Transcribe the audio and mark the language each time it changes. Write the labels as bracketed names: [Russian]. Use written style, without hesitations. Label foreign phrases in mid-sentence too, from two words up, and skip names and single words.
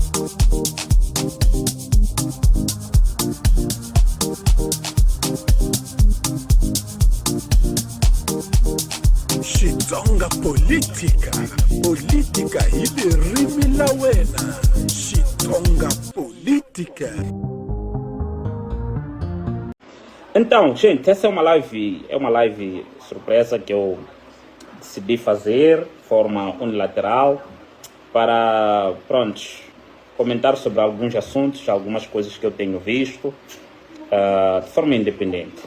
[Tsonga] Xitsonga política, política hili rimi la wena. Xitsonga política. [Portuguese] Então, gente, essa é uma live surpresa que eu decidi fazer de forma unilateral para, pronto, comentar sobre alguns assuntos, algumas coisas que eu tenho visto de forma independente.